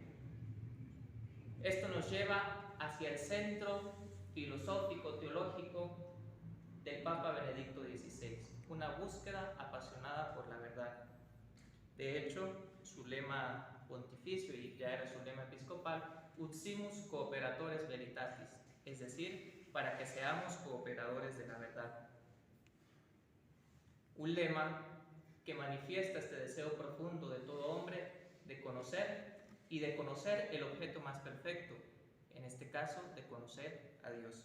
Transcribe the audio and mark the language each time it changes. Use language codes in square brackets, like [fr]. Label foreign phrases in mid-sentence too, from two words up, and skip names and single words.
[es] Esto nos lleva hacia el centro filosófico-teológico del Papa Benedicto XVI, una búsqueda apasionada por la verdad. De hecho, su lema pontificio, y ya era su lema episcopal, [la] Ut simus cooperatores veritatis, [es] es decir, para que seamos cooperadores de la verdad. Un lema que manifiesta este deseo profundo de todo hombre de conocer, y de conocer el objeto más perfecto, en este caso, de conocer a Dios.